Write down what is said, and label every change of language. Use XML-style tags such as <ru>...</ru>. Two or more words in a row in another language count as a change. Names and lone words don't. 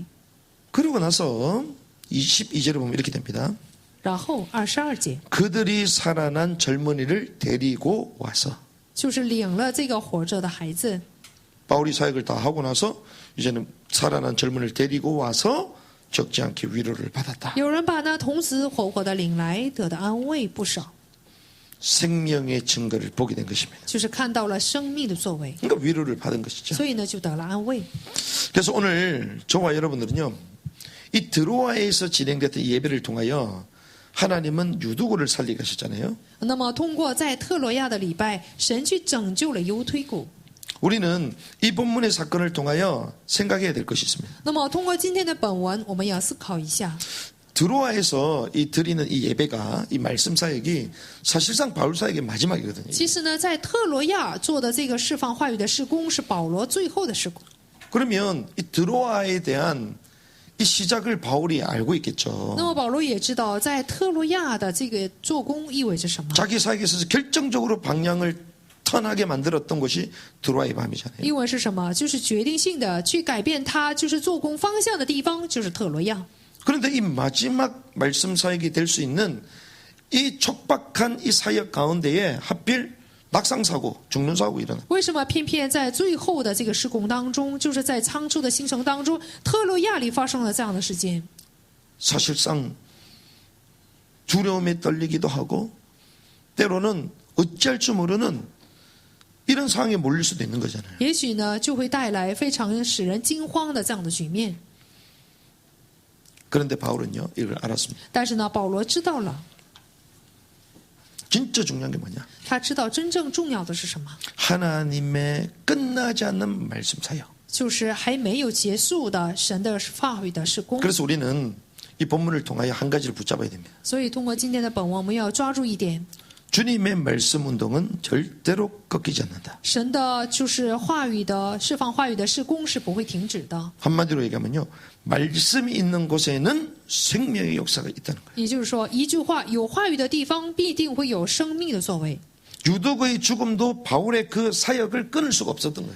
<ko>그러고 나서 22절에 보면 이렇게 됩니다.</ko> <zh>然后22节</zh> <ko>그들이 살아난 젊은이를 데리고 와서</ko> <zh>就是领了这个活着的孩子，</zh> <ko>바울이 사역을 다 하고 나서 이제는 살아난 젊은이를 데리고 와서 적지 않게 위로를 받았다.</ko> <zh>有人把那童子活活的领来，得的安慰不少，</zh> <ko>생명의 증거를 보게 된 것입니다.</ko> <zh>就是看到了生命的作为，</zh> <ko>그러니까 위로를 받은 것이죠.</ko> <zh>所以呢就得了安慰。</zh> <ko>그래서 오늘 저와 여러분들은요, 이 드로아에서 진행됐던 예배를 통하여 하나님은 유두고를 살리게 하셨잖아요.</ko> <zh>那么通过在特罗亚的礼拜，神去拯救了犹推古。</zh> <ko>우리는 이 본문의 사건을 통하여 생각해야 될 것이 있습니다.</ko> <zh>那么通过今天的本文，我们要思考一下，</zh> <ko>드로아에서 이 드리는 이 예배가 이 말씀 사역이 사실상 바울 사역의 마지막이거든요.</ko> <zh>其实呢，在特罗亚做的这个释放话语的事工是保罗最后的事工。</zh> <ko>그러면 이 드로아에 대한 이 시작을 바울이 알고</ko> <zh>那</zh> <ko>있겠죠.</ko> <zh>么保罗也知道，在特罗亚的这个做工意味着什么，</zh> <ko>자기 사역에 있어서 결정적으로 방향을 턴하게 만들었던 것이 드로아의 밤이잖아요.</ko> <zh>因为是什么？就是决定性的去改变他就是做工方向的地方，就是特罗亚。</zh> <ko>그런데 이 마지막 말씀 사역이 될 수 있는 이 촉박한 이 사역 가운데에 하필 낙상사고, 죽는 사고 일어나.</ko> <zh>为什么偏偏在最后的这个施工当中，就是在仓促的行程当中，特洛亚里发生了这样的事件？</zh> <ko>사실상 두려움에 떨리기도 하고 때로는 어찌할 줄 모르는 이런 상황에 몰릴 수도 있는 거잖아요.</ko> <zh>也许呢，就会带来非常使人惊慌的这样的局面。</zh> <ko>그런데 바울은요, 이걸 알았습니다.</ko> <zh>但是呢，保罗知道了，</zh> <ko>진짜 중요한 게 뭐냐?</ko> <zh>他知道真正重要的是什么，</zh> <ko>하나님의 끝나지 않는 말씀 사역.</ko> <zh>就是还没有结束的神的话语的事工。</zh> <ko>그래서 우리는 이 본문을 통하여 한 가지를 붙잡아야 됩니다.</ko> <zh>所以通过今天的本文，我们要抓住一点：</zh> <ko>주님의 말씀 운동은 절대로 꺾이지 않는다.</ko> <zh>神的就是话语的释放话语的事工是不会停止的。</zh> <ko>한마디로 얘기하면요, 말씀이 있는 곳에는 생명의 역사가 있다는 거예요.</ko> <zh>也就是说，一句话，有话语的地方必定会有生命的作为。</zh> <ko>유독의 죽음도 바울의 그 사역을 끊을 수가 없었던 거예요.</ko>